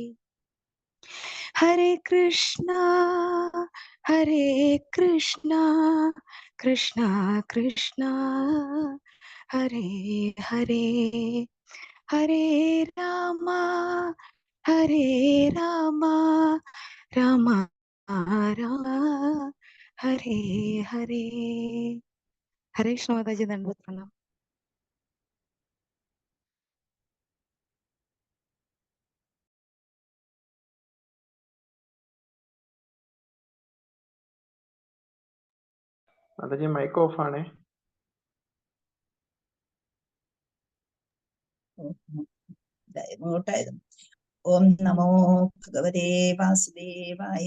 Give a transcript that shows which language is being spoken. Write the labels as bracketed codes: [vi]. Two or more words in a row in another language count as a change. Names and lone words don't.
[sa] हरे कृष्णा कृष्णा कृष्णा हरे हरे, हरे रामा राम राम हरे हरे। [hi] हरे कृष्ण माताजी, दंडवत प्रणाम। [ml] മാതാജി [en] mike off [ml] ആണേ. [sa] ഓം നമോ ഭഗവതേ വാസുദേവായ.